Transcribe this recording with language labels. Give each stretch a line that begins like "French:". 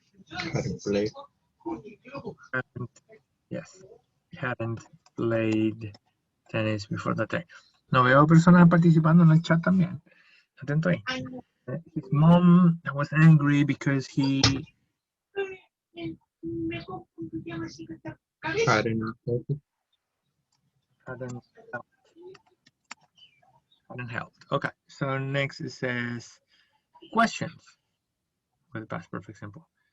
English: Hadn't played. Yes, hadn't played tennis before that day.
Spanish: No veo personas participando en el chat también. Atento ahí.
English: His mom was angry because he Hadn't helped. hadn't helped. Okay, so next it says questions with past perfect simple.